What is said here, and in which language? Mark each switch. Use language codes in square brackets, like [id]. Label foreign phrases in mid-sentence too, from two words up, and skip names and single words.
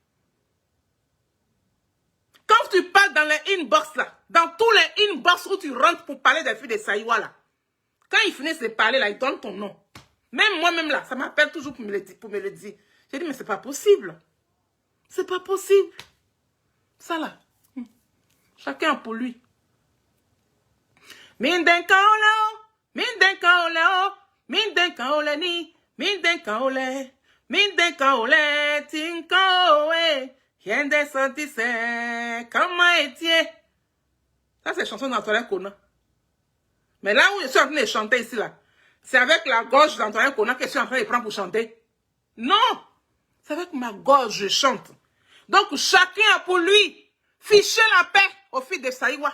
[fr] Quand tu parles dans les inbox, là, dans tous les inbox où tu rentres pour parler des filles de Saïwa, là, quand ils finissent de parler, là, ils donnent ton nom. Même moi-même, là, ça m'appelle toujours pour me le dire. J'ai dit, mais c'est pas possible. C'est pas possible. Ça, là. Chacun pour lui. Minden kaolao, minden kaolao, minden kaolani, minden kaole, minden kaole, tinkaoe, yende santise, comment est-il? Ça, c'est chanson d'Antoine Kona. Mais là où je suis en train de chanter ici, là, c'est avec la gorge d'Antoine Kona que je suis en train de prendre pour chanter. Non! C'est avec ma gorge que je chante. Donc, chacun a pour lui. Fichez la paix aux filles de Saïwa.